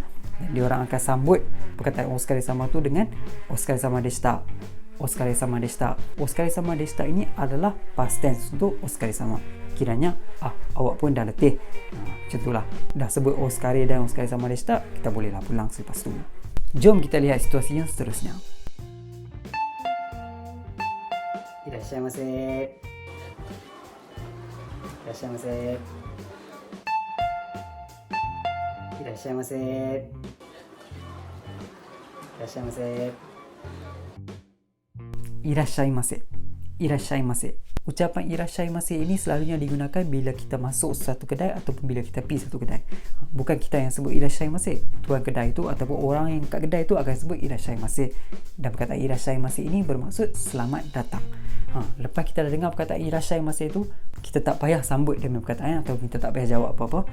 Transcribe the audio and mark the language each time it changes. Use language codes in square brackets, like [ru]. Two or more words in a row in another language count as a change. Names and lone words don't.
[ms] Dan dia orang akan sambut perkataan [ja] お疲れ様 [ms] tu dengan [ja] お疲れ様でした. お疲れ様でした. お疲れ様でした ini adalah [en] past tense [ja] untuk お疲れ様. [ms] Kiranya awak pun dah letih. Macam itulah. Dah sebut oskare dan [ja] お疲れ様でした, [ms] kita bolehlah pulang selepas tu. Jom kita lihat situasi yang seterusnya. [ja] いらっしゃいませ。いらっしゃいませ。いらっしゃいませ。いらっしゃいませ。いらっしゃいませ。いらっしゃいませ。 [ms] Ucapan irashaimase ini selalunya digunakan bila kita masuk satu kedai ataupun bila kita pergi satu kedai. Bukan kita yang sebut irashaimase. Tuan kedai itu ataupun orang yang kat kedai itu akan sebut irashaimase. Dan perkataan irashaimase ini bermaksud selamat datang. Lepas kita dah dengar perkataan irashaimase itu, kita tak payah sambut dia punya perkataan atau kita tak payah jawab apa-apa.